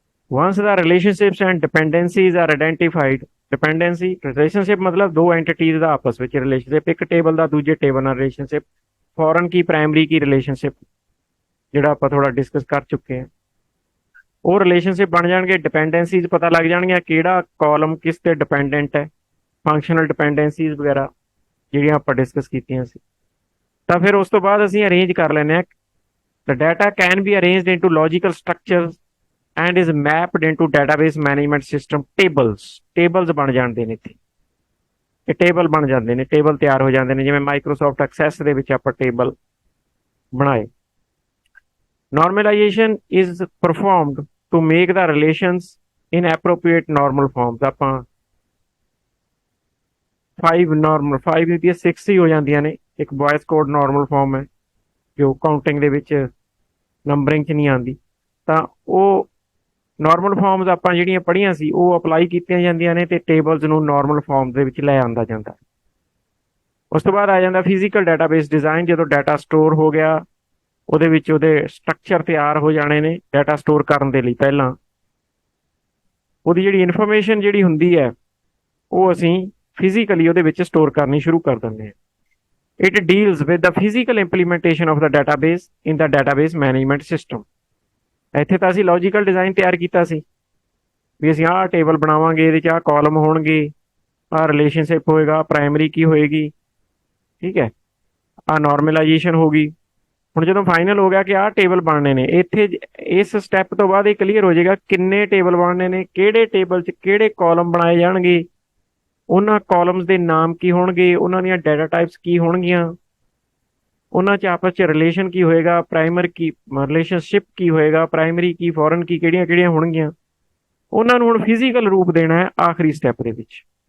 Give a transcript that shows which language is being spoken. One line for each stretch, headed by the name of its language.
English: Once the relationships and dependencies are identified, dependency relationship
Hindi: मतलब दो entities
Punjabi: ਦਾ ਆਪਸ ਵਿੱਚ ਰਿਲੇਸ਼ਨਸ਼ਿਪ, ਇੱਕ ਟੇਬਲ ਦਾ ਦੂਜੇ ਟੇਬਲ ਨਾਲ ਰਿਲੇਸ਼ਨਸ਼ਿਪ, ਫੋਰਨ ਕੀ ਪ੍ਰਾਇਮਰੀ ਕੀ ਰਿਲੇਸ਼ਨਸ਼ਿਪ ਜਿਹੜਾ ਆਪਾਂ ਥੋੜਾ ਡਿਸਕਸ ਕਰ ਚੁੱਕੇ ਹਾਂ। ਉਹ ਰਿਲੇਸ਼ਨਸ਼ਿਪ ਬਣ ਜਾਣਗੇ, ਡਿਪੈਂਡੈਂਸੀਜ਼ ਪਤਾ ਲੱਗ ਜਾਣਗੀਆਂ ਕਿਹੜਾ ਕਾਲਮ ਕਿਸ ਤੇ ਡਿਪੈਂਡੈਂਟ ਹੈ, ਫੰਕਸ਼ਨਲ ਡਿਪੈਂਡੈਂਸੀਜ਼ ਵਗੈਰਾ ਜਿਹੜੀਆਂ ਆਪਾਂ ਡਿਸਕਸ ਕੀਤੀਆਂ ਸੀ। ਤਾਂ ਫਿਰ ਉਸ ਤੋਂ ਬਾਅਦ ਅਸੀਂ ਅਰੇਂਜ ਕਰ ਲੈਂਦੇ ਹਾਂ।
English: The data can be arranged into logical structures and is mapped into database management system tables।
Punjabi: Tables ਬਣ ਜਾਂਦੇ ਨੇ ਇੱਥੇ, ਇਹ ਟੇਬਲ ਬਣ ਜਾਂਦੇ ਨੇ, ਟੇਬਲ ਤਿਆਰ ਹੋ ਜਾਂਦੇ ਨੇ, ਜਿਵੇਂ ਮਾਈਕਰੋਸਾਫਟ ਐਕਸੈਸ ਦੇ ਵਿੱਚ ਆਪਾਂ ਟੇਬਲ ਬਣਾਏ।
English: Normalization is performed to make the relations in appropriate normal forms।
Punjabi: ਆਪਾਂ 5 normal, 5 ਦੀ 6 ਹੀ ਹੋ ਜਾਂਦੀਆਂ ਨੇ। ਇੱਕ ਵੌਇਸ ਕੋਡ ਨਾਰਮਲ ਫਾਰਮ ਹੈ ਜੋ ਕਾਊਂਟਿੰਗ ਦੇ ਵਿੱਚ ਨੰਬਰਿੰਗ 'ਚ ਨਹੀਂ ਆਉਂਦੀ, ਤਾਂ ਉਹ ਨਾਰਮਲ ਫਾਰਮਸ ਆਪਾਂ ਜਿਹੜੀਆਂ ਪੜ੍ਹੀਆਂ ਸੀ ਉਹ ਅਪਲਾਈ ਕੀਤੀਆਂ ਜਾਂਦੀਆਂ ਨੇ ਤੇ ਟੇਬਲਸ ਨੂੰ ਨਾਰਮਲ ਫਾਰਮ ਦੇ ਵਿੱਚ ਲੈ ਆਂਦਾ ਜਾਂਦਾ। ਉਸ ਤੋਂ ਬਾਅਦ ਆ ਜਾਂਦਾ ਫਿਜ਼ੀਕਲ ਡਾਟਾਬੇਸ ਡਿਜ਼ਾਈਨ। ਜਦੋਂ ਡਾਟਾ ਸਟੋਰ ਹੋ ਗਿਆ, ਉਹਦੇ ਵਿੱਚ ਉਹਦੇ ਸਟਰਕਚਰ ਤਿਆਰ ਹੋ ਜਾਣੇ ਨੇ ਡਾਟਾ ਸਟੋਰ ਕਰਨ ਦੇ ਲਈ। ਪਹਿਲਾਂ ਉਹਦੀ ਜਿਹੜੀ ਇਨਫੋਰਮੇਸ਼ਨ ਜਿਹੜੀ ਹੁੰਦੀ ਹੈ ਉਹ ਅਸੀਂ ਫਿਜ਼ੀਕਲੀ ਉਹਦੇ ਵਿੱਚ ਸਟੋਰ ਕਰਨੀ ਸ਼ੁਰੂ ਕਰ ਦਿੰਦੇ ਹਾਂ।
English: It deals with the physical implementation of the database in the database management system।
Punjabi: ਇੱਥੇ ਤਾਂ ਅਸੀਂ ਲੌਜੀਕਲ ਡਿਜ਼ਾਈਨ ਤਿਆਰ ਕੀਤਾ ਸੀ ਵੀ ਅਸੀਂ ਆਹ ਟੇਬਲ ਬਣਾਵਾਂਗੇ, ਇਹਦੇ 'ਚ ਆਹ ਕਾਲਮ ਹੋਣਗੇ, ਆਹ ਰਿਲੇਸ਼ਨਸ਼ਿਪ ਹੋਏਗਾ, ਪ੍ਰਾਇਮਰੀ ਕੀ ਹੋਏਗੀ, ਠੀਕ ਹੈ, ਆਹ ਨਾਰਮਲਾਈਜੇਸ਼ਨ ਹੋ ਗਈ। ਹੁਣ ਜਦੋਂ ਫਾਈਨਲ ਹੋ ਗਿਆ ਕਿ ਆਹ ਟੇਬਲ ਬਣਨੇ ਨੇ, ਇੱਥੇ ਇਸ ਸਟੈਪ ਤੋਂ ਬਾਅਦ ਇਹ ਕਲੀਅਰ ਹੋ ਜਾਏਗਾ ਕਿੰਨੇ ਟੇਬਲ ਬਣਨੇ ਨੇ, ਕਿਹੜੇ ਟੇਬਲ 'ਚ ਕਿਹੜੇ ਕਾਲਮ ਬਣਾਏ ਜਾਣਗੇ, ਉਹਨਾਂ ਕਾਲਮਸ ਦੇ ਨਾਮ ਕੀ ਹੋਣਗੇ, ਉਹਨਾਂ ਦੀਆਂ ਡਾਟਾ ਟਾਈਪਸ ਕੀ ਹੋਣਗੀਆਂ, ਉਹਨਾਂ 'ਚ ਆਪਸ 'ਚ ਰਿਲੇਸ਼ਨ ਕੀ ਹੋਏਗਾ, ਪ੍ਰਾਇਮਰੀ ਕੀ ਰਿਲੇਸ਼ਨਸ਼ਿਪ ਕੀ ਹੋਏਗਾ, ਪ੍ਰਾਇਮਰੀ ਕੀ ਫੋਰਨ ਕੀ ਕਿਹੜੀਆਂ ਕਿਹੜੀਆਂ ਹੋਣਗੀਆਂ, ਉਹਨਾਂ ਨੂੰ ਹੁਣ ਫਿਜ਼ੀਕਲ ਰੂਪ ਦੇਣਾ ਹੈ ਆਖਰੀ ਸਟੈਪ ਦੇ ਵਿੱਚ।